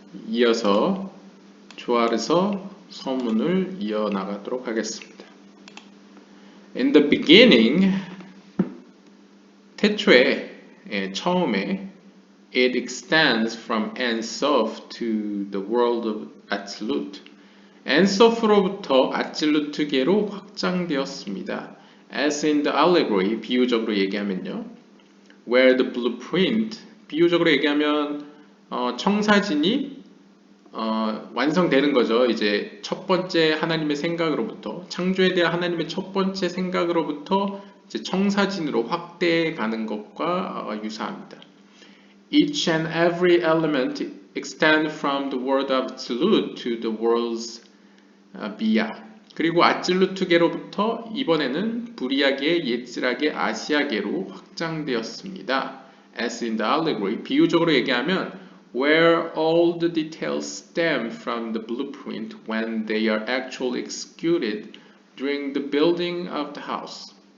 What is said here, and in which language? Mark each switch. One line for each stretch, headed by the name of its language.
Korean: 이어서 조아르서 서문을 이어나가도록 하겠습니다.
English: In the beginning,
Korean: 태초에, 처음에
English: it extends from Ein Sof to the world of Atzilut.
Korean: Ein Sof로부터 아찔루트계로 확장되었습니다.
English: As in the allegory,
Korean: 비유적으로 얘기하면요.
English: Where the blueprint,
Korean: 비유적으로 얘기하면 청사진이 완성되는 거죠. 이제 첫 번째 하나님의 생각으로부터 창조에 대한 하나님의 첫 번째 생각으로부터 이제 청사진으로 확대해 가는 것과 유사합니다.
English: Each and every element extend from the world of Absolute to the world's Bia.
Korean: 그리고 아찔루트계로부터 이번에는 부리아계, 예츠라계, 아시아계로 확장되었습니다.
English: As in the allegory,
Korean: 비유적으로 얘기하면
English: where all the details stem from the blueprint when they are actually executed during the building of the house.